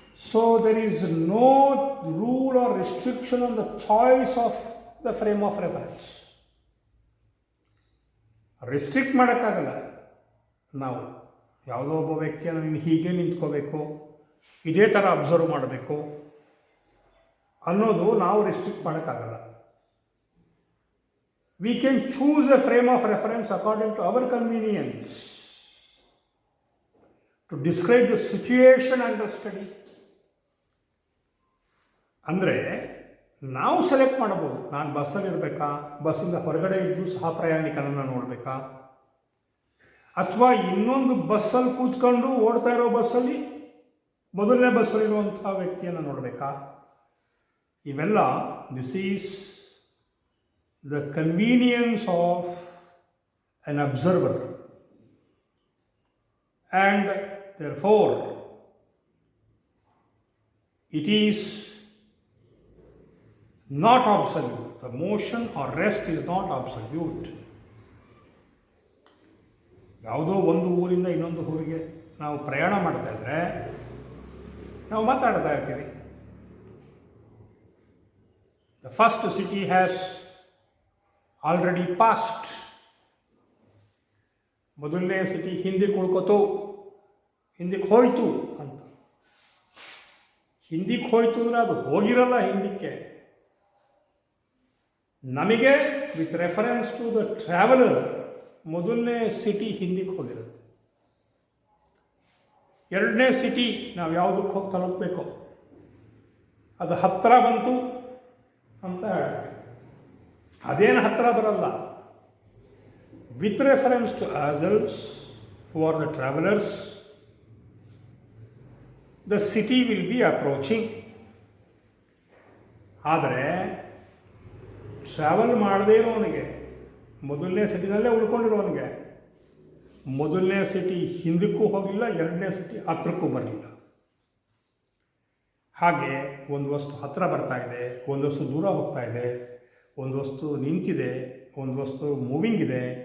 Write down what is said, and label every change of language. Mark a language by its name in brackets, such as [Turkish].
[English] So there is no rule or restriction on the choice of the frame of reference. [Kannada] Restrict ಮಾಡೋಕ್ಕಾಗಲ್ಲ. ನಾವು ಯಾವುದೋ ಒಬ್ಬ ವ್ಯಕ್ತಿಯನ್ನು ನೀನು ಹೀಗೆ ನಿಂತ್ಕೋಬೇಕು, ಇದೇ ಥರ ಅಬ್ಸರ್ವ್ ಮಾಡಬೇಕು ಅನ್ನೋದು ನಾವು ರೆಸ್ಟ್ರಿಕ್ಟ್ ಮಾಡೋಕ್ಕಾಗಲ್ಲ. [English] We can choose a frame of reference according to our convenience to describe the situation under study. [Kannada] ಅಂದರೆ ನಾವು ಸೆಲೆಕ್ಟ್ ಮಾಡಬಹುದು, ನಾನು ಬಸ್ಸಲ್ಲಿರಬೇಕಾ, ಬಸ್ಸಿಂದ ಹೊರಗಡೆ ಇದ್ದು ಸಹ ಪ್ರಯಾಣಿಕನನ್ನು ನೋಡಬೇಕಾ, ಅಥವಾ ಇನ್ನೊಂದು ಬಸ್ಸಲ್ಲಿ ಕೂತ್ಕೊಂಡು ಓಡ್ತಾ ಇರೋ ಬಸ್ಸಲ್ಲಿ ಮೊದಲನೇ ಬಸ್ಸಲ್ಲಿರುವಂಥ ವ್ಯಕ್ತಿಯನ್ನು ನೋಡಬೇಕಾ. [English] ಇವೆಲ್ಲ this is the convenience of an observer, and therefore it is not absolute. The motion or rest is not absolute. [Kannada] ಯಾವುದೋ ಒಂದು ಊರಿಂದ ಇನ್ನೊಂದು ಊರಿಗೆ ನಾವು ಪ್ರಯಾಣ ಮಾಡ್ತಾ ಇದ್ದರೆ ನಾವು ಮಾತಾಡ್ತಾ ಇರ್ತೀವಿ. [English] The first city has already past. [Kannada] ಮೊದಲನೇ ಸಿಟಿ ಹಿಂದಕ್ಕೆ ಉಳ್ಕೋತು, ಹಿಂದಕ್ಕೆ ಹೋಯಿತು ಅಂತ. ಹಿಂದಕ್ಕೆ ಹೋಯಿತು ಅಂದರೆ ಅದು ಹೋಗಿರಲ್ಲ ಹಿಂದಕ್ಕೆ. ನಮಗೆ [English] with reference to the traveller [Kannada] ಮೊದಲನೇ ಸಿಟಿ ಹಿಂದಕ್ಕೆ ಹೋಗಿರುತ್ತೆ. ಎರಡನೇ ಸಿಟಿ ನಾವು ಯಾವುದಕ್ಕೆ ಹೋಗಿ ತಲುಪಬೇಕು ಅದು ಹತ್ತಿರ ಬಂತು ಅಂತ ಹೇಳ್ತೀವಿ. ಅದೇನು ಹತ್ತಿರ ಬರಲ್ಲ. [English] With reference to ourselves who are the travelers, the city will be approaching. [Kannada] ಆದರೆ ಟ್ರಾವೆಲ್ ಮಾಡದೇ ಇರೋವನಿಗೆ, ಮೊದಲನೇ ಸಿಟಿನಲ್ಲೇ ಉಳ್ಕೊಂಡಿರೋವನಿಗೆ, ಮೊದಲನೇ ಸಿಟಿ ಹಿಂದಕ್ಕೂ ಹೋಗಲಿಲ್ಲ, ಎರಡನೇ ಸಿಟಿ ಹತ್ತಿರಕ್ಕೂ ಬರಲಿಲ್ಲ. ಹಾಗೆ ಒಂದು ವಸ್ತು ಹತ್ತಿರ ಬರ್ತಾ ಇದೆ, ಒಂದು ವಸ್ತು ದೂರ ಹೋಗ್ತಾ ಇದೆ, ಒಂದು ವಸ್ತು ನಿಂತಿದೆ, ಒಂದು ವಸ್ತು ಮೂವಿಂಗ್ ಇದೆ.